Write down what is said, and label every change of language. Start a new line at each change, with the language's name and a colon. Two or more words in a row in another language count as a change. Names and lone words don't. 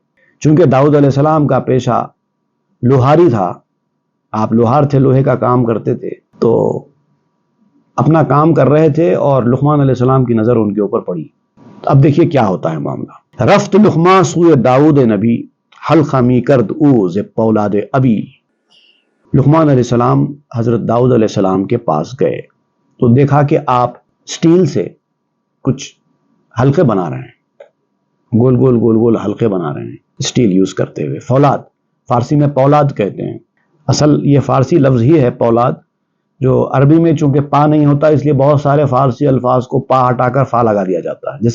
Urdu: چونکہ داؤد علیہ السلام کا پیشہ لوہاری تھا، آپ لوہار تھے، لوہے کا کام کرتے تھے، تو اپنا کام کر رہے تھے اور لقمان علیہ السلام کی نظر ان کے اوپر پڑی. اب دیکھیے کیا ہوتا ہے معاملہ.
Persian: رفت لقمان سوئے داؤد نبی، حلقہ می کرد او ز پولاد ابی.
Urdu: لقمان علیہ السلام حضرت داؤد علیہ السلام کے پاس گئے تو دیکھا کہ آپ سٹیل سے کچھ حلقے بنا رہے ہیں، گول گول گول گول حلقے بنا رہے ہیں سٹیل یوز کرتے ہوئے. فولاد، فارسی میں پولاد کہتے ہیں، اصل یہ فارسی لفظ ہی ہے پولاد، جو عربی میں چونکہ پا نہیں ہوتا اس لیے بہت سارے فارسی الفاظ کو پا ہٹا کر فا لگا دیا جاتا ہے.